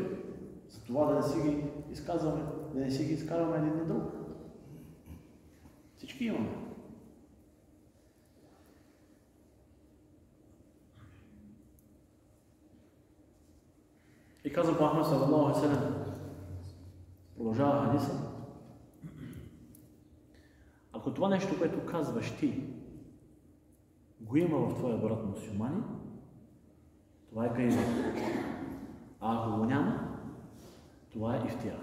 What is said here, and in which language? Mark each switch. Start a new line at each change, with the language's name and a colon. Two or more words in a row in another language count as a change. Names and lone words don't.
Bulgarian: За това да не си ги изказваме, да не си ги изкарваме един на друг. Всички имаме. И каза Мухаммед
Arabic: صلى الله عليه وسلم,
Bulgarian: продължава хадиса, ако това нещо, което казваш ти, го има в твоя брат мюсюлманин, това е гайбет. А ако го няма, това е ифтира.